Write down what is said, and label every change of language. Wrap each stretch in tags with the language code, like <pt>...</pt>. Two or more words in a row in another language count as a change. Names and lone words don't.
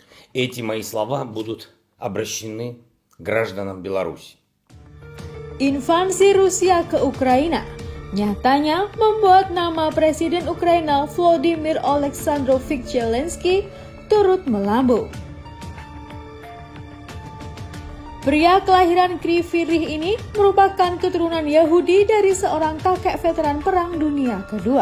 <ru>Эти мои слова будут обращены к гражданам Беларуси.</ru> <id>Invasi Rusia ke Ukraina nyatanya membuat nama Presiden Ukraina Volodymyr Oleksandrovich Zelensky turut melambung. Pria kelahiran Kryvyi Rih ini merupakan keturunan Yahudi dari seorang kakek veteran Perang Dunia Kedua.</id>